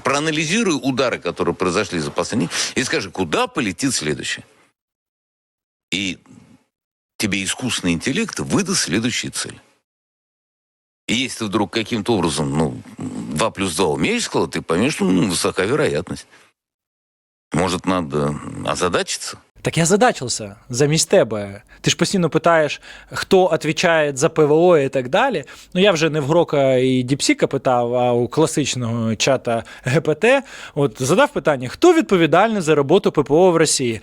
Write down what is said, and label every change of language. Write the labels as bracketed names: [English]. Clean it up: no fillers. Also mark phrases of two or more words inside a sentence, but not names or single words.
[Russian] Проанализируй удары, которые произошли за последние, и скажи, куда полетит следующее. И тебе искусственный интеллект выдаст следующие цели. И если ты вдруг каким-то образом, ну, 2 плюс 2 умеешь складывать, ты поймешь, что высока вероятность. Может, надо озадачиться? [Ukrainian] Так я задачився замість тебе. Ти ж постійно питаєш, хто відповідає за ПВО і так далі. Ну, я вже не в Грока і Діпсіка питав, а у класичного чата ГПТ. От задав питання, хто відповідальний за роботу ППО в Росії?